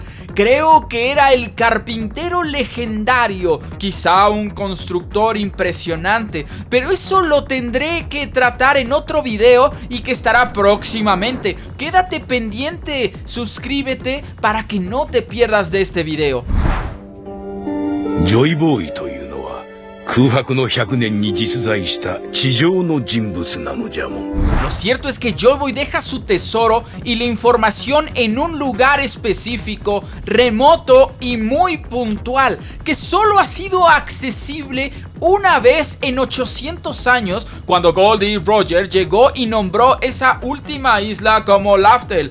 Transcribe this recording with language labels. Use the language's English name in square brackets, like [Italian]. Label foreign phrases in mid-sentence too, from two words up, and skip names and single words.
[Spanish] Creo que era el carpintero legendario, quizá un constructor impresionante, pero eso lo tendré que tratar en otro video y que estará próximamente. Quédate pendiente, suscríbete para que no te pierdas de este video. [Japanese] Joy Boy というのは空白の100年に実在した地上の人物なのじゃもん。 [Spanish] Lo cierto es que Joy Boy deja su tesoro y la información en un lugar específico, remoto y muy puntual, que solo ha sido accesible una vez en 800 años, cuando Goldie Roger llegó y nombró esa última isla como Laftel.